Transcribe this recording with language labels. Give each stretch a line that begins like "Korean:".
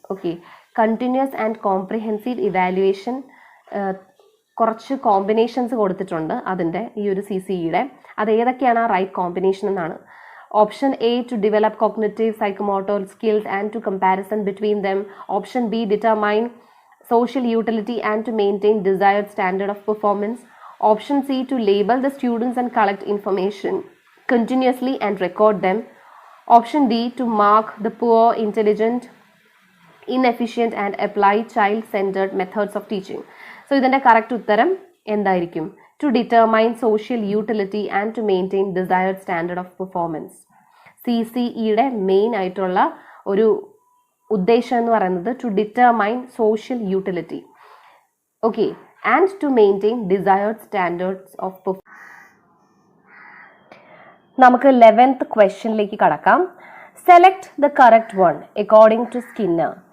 Malayalam: Okay, continuous and comprehensive evaluation കുറച്ച് combinations കൊടുത്തിട്ടുണ്ട് അതിൻ്റെ ഈ ഒരു CCEയുടെ. അത് ഏതൊക്കെയാണ് ആ റൈറ്റ് കോമ്പിനേഷൻ എന്നാണ്.
English: Option A to develop cognitive psychomotor skills and to comparison between them. Option B determine social utility and to maintain desired standard of performance. Option C to label the students and collect information continuously and record them. Option D to mark the poor, intelligent, inefficient and apply child-centered methods of teaching.
Malayalam: So ഇതിന്റെ correct ഉത്തരം എന്തായിരിക്കും?
English: To determine social utility and to maintain desired standard of performance.
Malayalam: CCEയുടെ main ആയിട്ടുള്ള ഒരു ഉദ്ദേശം എന്ന് പറയുന്നത്
English: To determine social utility, okay, and to maintain desired standards of performance.
Malayalam: നമുക്ക് 11th ക്വസ്റ്റ്യനിലേക്ക് കടക്കാം.
English: Select the correct one according to Skinner.